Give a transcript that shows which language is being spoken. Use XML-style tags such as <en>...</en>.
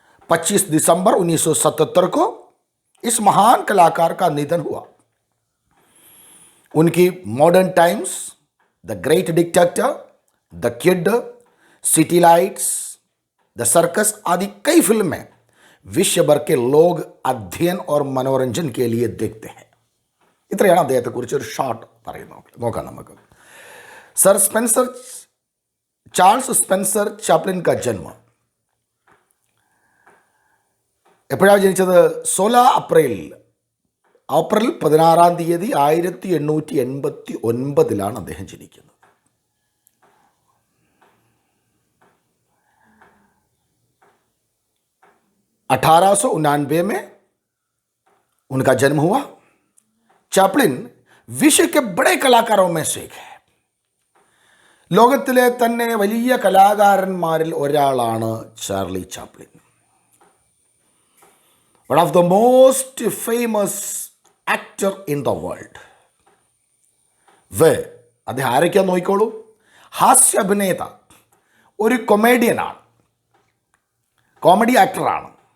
<hi>25 दिसंबर 1977 को इस महान कलाकार का निधन हुआ. उनकी modern times, the great dictator, the kid, city lights, the circus आदि कई फिल्में विश्व भर के लोग अध्ययन और मनोरंजन के लिए देखते हैं.</hi> <ml>ഇത്രയാണ് അദ്ദേഹത്തെക്കുറിച്ച് ഒരു ഷോർട്ട് പറയുന്നത്. നോക്കാം നമുക്ക്. Sir Spencer Charles Spencer Chaplin</ml> <hi>का जन्म</hi> <ml>എപ്പോഴാണ് ജനിച്ചത്? 16 അപ്രിൽ 16 1889 അദ്ദേഹം ജനിക്കുന്നത്.</ml> <hi>में उनका जन्म हुआ. ചാപ്ലിൻ വിശ്വ के बड़े कलाकारों में से एक है.</hi> <ml>ലോകത്തിലെ തന്നെ വലിയ കലാകാരന്മാരിൽ ഒരാളാണ് Charlie Chaplin.</ml> <en>One of the most famous actor in the world.</en> <ml>അദ്ദേഹം ആരൊക്കെയാന്ന് നോക്കിക്കോളൂ. ഹാസ്യ അഭിനേത, ഒരു കൊമേഡിയനാണ്, കോമഡി ആക്ടറാണ്.</ml>